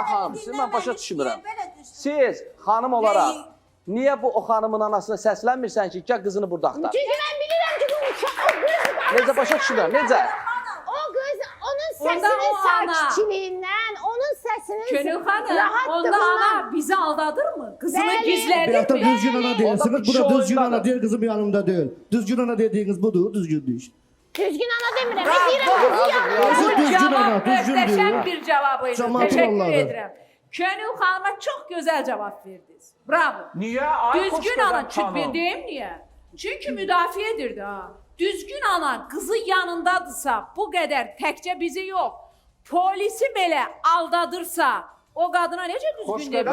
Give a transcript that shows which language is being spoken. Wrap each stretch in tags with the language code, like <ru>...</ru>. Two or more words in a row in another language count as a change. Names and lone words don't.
<az>Xanım, sizi mən başa düşmürəm. Siz xanım olaraq niyə bu o xanımın anasına səslənmirsən ki, gəl qızını burada axtar? Çünki mən bilirəm ki, bu uşaq... Necə başa düşmürəm, necə? O qız, onun səsinin sakitçiliyindən, onun səsinin Könül xanım, onda rahatlığından... ana bizi aldadır mı? Kızını Bəli. Bir gizlədir hafta mi? düzgün ana değilsiniz, burada düzgün ana değil, kızım yanımda değil. Düzgün ana dediğiniz budur, düzgün iş. Düzgün ana demirəm, mən deyirəm, Düzgün ana, düzgün Möhtəşəm</az> <tr>diyor.</tr> <az>bir cavabıydı. Camaat Təşəkkür vallahi. edirəm. Könül xanıma çox gözəl cavab verdiniz. Bravo. Niyə? Ay Düzgün ana, xoşqədəm xanım. çünki deyim niyə? Çünki müdafiə edirdi ha. Düzgün ana qızı yanındadırsa, bu qədər təkcə bizi yox, polisi belə aldadırsa, o qadına necə düzgün deyir?</az>